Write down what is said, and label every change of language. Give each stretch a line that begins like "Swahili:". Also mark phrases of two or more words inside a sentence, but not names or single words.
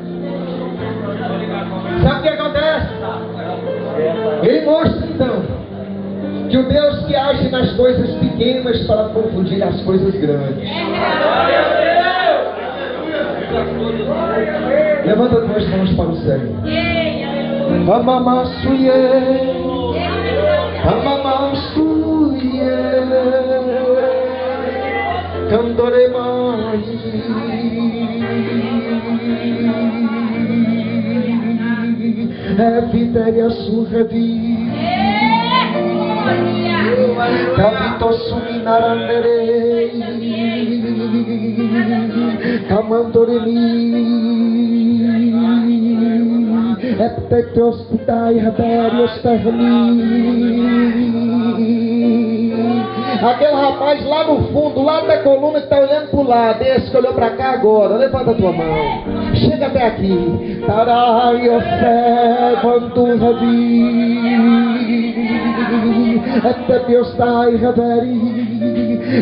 Portuguese: Sabe o que acontece? Ele mostra então que o Deus que age nas coisas pequenas para confundir as coisas grandes. Levanta as duas mãos para o céu. Amamassuye, amamassuye, candoremai, vitória surrevi. Capito suminarandere, camandoremi, eptetos dai raberios terni. Aquele rapaz lá no fundo, lá da coluna que está olhando para o lado, esse que olhou para cá agora, levanta a tua mão, chega até aqui. Tarai Yosef Antu Ravi, Etepiostai Raveri.